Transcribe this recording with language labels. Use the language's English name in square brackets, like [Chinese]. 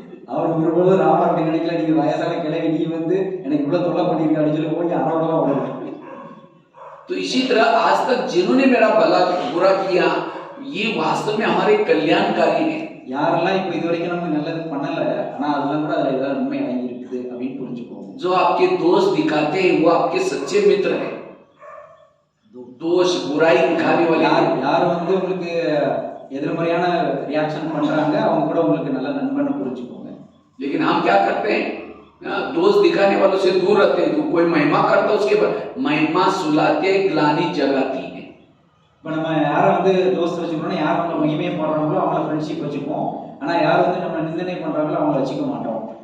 [Tamil] அவர் ஒருபோது ராமர் அப்படி நினைக்கல, நீங்க வயசான கிழவி, நீ வந்து எனக்கு இவ்வளவு தொல்லை பண்ணிருக்க அப்படின்னு சொல்லி போய் அறவெல்லாம் விடுறது. [Hindi] तो इसी तरह आज तक जिन्होंने मेरा भला बुरा किया, ये वास्तव में हमारे कल्याणकारी है. [Tamil] யாரெல்லாம் இப்ப இது வரைக்கும் நமக்கு நல்லது பண்ணல, ஆனா அதெல்லாம் கூட அதுல ஏதாவது நன்மை அடங்கி இருக்குது அப்படின்னு புரிஞ்சுக்கோங்க. [Hindi] जो आपके दोष दिखाते हैं वो आपके सच्चे मित्र हैं. दोष बुराई दिखाने वाले [Tamil] யார் வந்து உங்களுக்கு எதிர்மறையான ரியாக்ஷன் பண்றாங்க, அவங்க கூட உங்களுக்கு நல்ல நண்பன்னு புரிஞ்சுக்கோங்க. [Hindi] लेकिन हम क्या करते हैं, दोष दिखाने वालों से दूर रहते हैं. तो कोई महिमा करता है उसके बाद महिमा सुलाते, ग्लानि जगाती है. [Tamil] இப்போ நம்ம யாரை வந்து தோஸ்து வச்சுக்கணும்னா, யார் நம்ம மகிமையை போடுறாங்களோ அவங்கள ஃப்ரெண்ட்ஷிப் வச்சுப்போம். ஆனா யார் வந்து நம்ம நிந்தனை பண்றாங்களோ அவங்கள வச்சுக்க மாட்டோம்.